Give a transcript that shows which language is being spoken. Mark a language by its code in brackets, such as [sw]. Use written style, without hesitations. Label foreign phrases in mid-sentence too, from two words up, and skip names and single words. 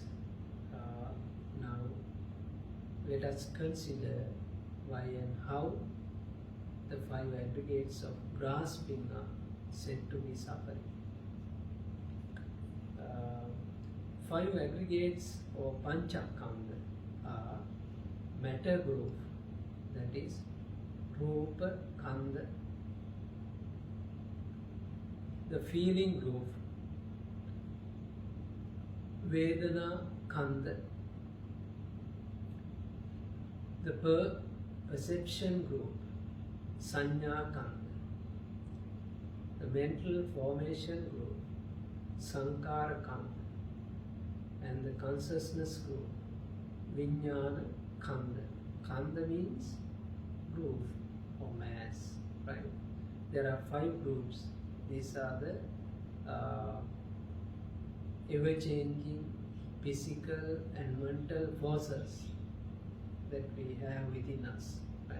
[en] Now let us consider why and how the 5 aggregates of grasping are said to be suffering. 5 aggregates or panchakhanda are matter group, that is [pi] rupa khanda, [en] the feeling group [pi] vedana khanda, [en] the perception group [pi] sanya khanda, [en] the mental formation group [pi] sankhara khanda, [en] and the consciousness group [pi] vijnana khanda. [en] Khanda means group or mass, right? There are 5 groups. These are the ever-changing physical and mental forces that we have within us, right?